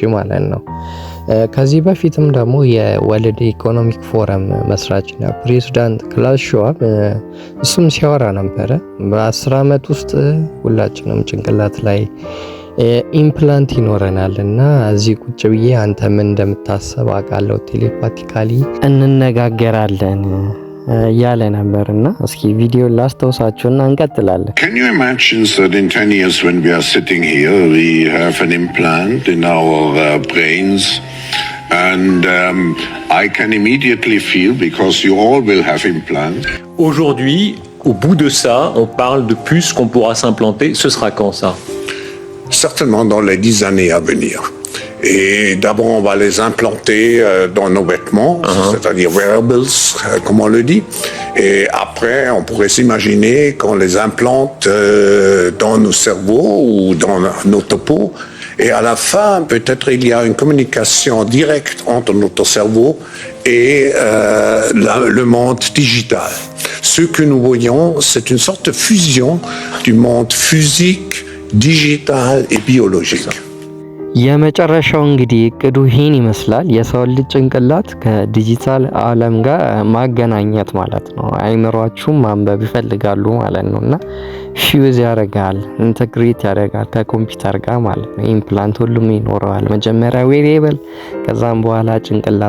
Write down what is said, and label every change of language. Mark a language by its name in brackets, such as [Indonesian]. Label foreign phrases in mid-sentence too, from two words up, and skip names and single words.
[Amharic] ማለት ነው። ከዚህ በፊትም ደግሞ የወርልድ ኢኮኖሚክ ፎረም መስራችና ፕሬዝዳንት ክላስ ሸዋብ እሱም ሲያወራ ነበረ። በ10 ዓመት ውስጥ ሁላችንም ጭንቅላት ላይ ኢምፕላንት ይኖረናል እና እዚህ ቁጭ ብዬ አንተ ምን እንደምታስብ አውቃለሁ፣ ቴሌፓቲካሊ እንነጋገራለን ያለ ነበርና እስኪ ቪዲዮ ላስተውሳችሁና እንቀጥላለን። [English] Can you imagine that in 10 years when we are sitting here we have an implant in our brains and I can immediately feel because you all will have implants. [French] Aujourd'hui, au bout de ça, on parle de puces qu'on pourra s'implanter. Ce sera quand ça? Certainement dans les 10 années à venir. Et d'abord, on va les implanter dans nos vêtements, c'est-à-dire wearables, comme on le dit. Et après, on pourrait s'imaginer qu'on les implante dans nos cerveaux ou dans nos topos. Et à la fin, peut-être il y a une communication directe entre notre cerveau et le monde digital. Ce que nous voyons, c'est une sorte de fusion du monde physique, digital et biologique. [Amharic] የመጨረሻው እንግዲህ እቅዱ ይህን ይመስላል። የሰው ልጅ ጭንቅላት ከዲጂታል ዓለም ጋር ማገናኘት ማለት ነው። አይምሯችሁም ማንበብ ይፈልጋሉ ማለት ነውና ፊውዝ ያደርጋል፣ ኢንተግሬት ያደርጋል ከኮምፒውተር ጋር ማለት ነው። ኢምፕላንት ሁሉም ይኖረዋል። መጀመሪያ ዌሪየብል፣ ከዛም በኋላ ጭንቅላት